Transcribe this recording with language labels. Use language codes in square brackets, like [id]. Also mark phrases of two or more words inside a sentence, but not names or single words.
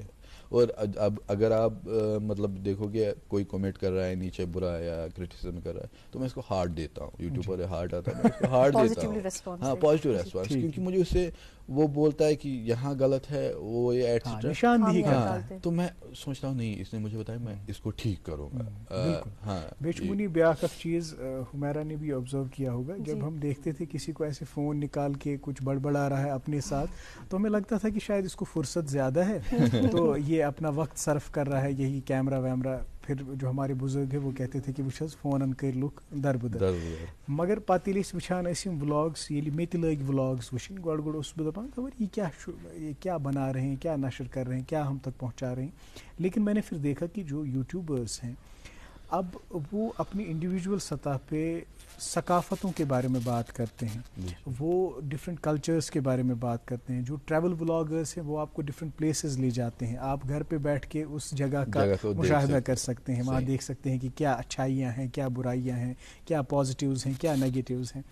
[ur] اور اب اگر آپ مطلب دیکھو گے کوئی کمنٹ کر رہا ہے نیچے برا یا کرٹیسزم کر رہا ہے, تو میں اس کو ہارٹ دیتا ہوں. یوٹیوب پر ہارٹ آتا ہے, میں اس کو ہارٹ دیتا ہوں. ہاں, [en] positive response, [ur] کیونکہ مجھے اس سے وہ بولتا ہے کہ یہاں غلط ہے, وہ یہ نشاندہی کرتا ہے. تو میں سوچتا ہوں نہیں, اس نے مجھے بتایا, میں اس کو ٹھیک کروں گا. ہاں, [ks] بیچمنی بیاکھ اکھ چیز [ur] حمیرہ نے بھی آبزرو کیا ہوگا, جب ہم دیکھتے تھے کسی کو ایسے فون نکال کے کچھ بڑبڑا رہا ہے اپنے ساتھ, تو ہمیں لگتا تھا کہ شاید اس کو فرصت زیادہ ہے, تو یہ اپنا وقت صرف کر رہا ہے, یہی کیمرہ ویمرہ. پھر جو ہمارے بزرگ ہیں وہ کہتے تھے کہ [ks] وچ فونن کر لک دربدر, مگر پتہ ییٚلہِ أسۍ وٕچھان ٲسۍ یِم ولاگس, ییٚلہِ مےٚ تہِ لٲگۍ ولاگس وٕچھِنۍ, گۄڈٕ اوسُس بہٕ دپان [ur] خبر یہ کیا بنا رہے ہیں, کیا نشر کر رہے ہیں, کیا ہم تک پہنچا رہے ہیں. لیکن میں نے پھر دیکھا کہ جو یوٹیوبرس ہیں اب وہ اپنی انڈیویجول سطح پہ ثقافتوں کے بارے میں بات کرتے ہیں, وہ [en] different cultures [ur] کے بارے میں بات کرتے ہیں. جو [en] travel bloggers [ur] ہیں وہ آپ کو [en] different places [ur] لے جاتے ہیں, آپ گھر پہ بیٹھ کے اس جگہ کا مشاہدہ کر سکتے ہیں, وہاں دیکھ سکتے ہیں کہ کیا اچھائیاں ہیں, کیا برائیاں ہیں, کیا پازیٹیوز ہیں, کیا نیگیٹیوز ہیں.